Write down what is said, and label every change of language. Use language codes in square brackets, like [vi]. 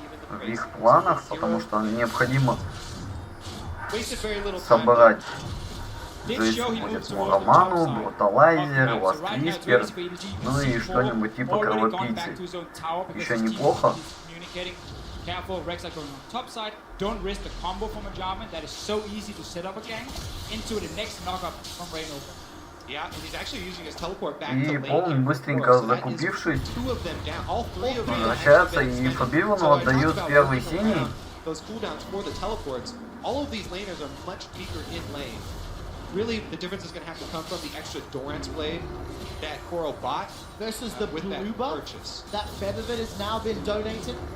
[ru] В их планах, потому что необходимо собрать. То есть будет Мураману, Бруталайзер, у вас Твистер, ну и что-нибудь типа кровопийцы. Еще неплохо. [en] Careful, Rek'Sai going on top side. Don't risk the combo from a Jarvan that is so easy to set up a gang into the next knockup from Reignover. Yeah, and he's actually using his teleport back [ru] И Полн, быстренько закупившись, возвращается и Фабивану отдают первый синий. [en] Those cooldowns for the teleports, all of these laners are much weaker in lane. Really, the difference is going to have to come from the extra Doran's blade that Koro bought versus the blue buff. That Featherfit has now been donated.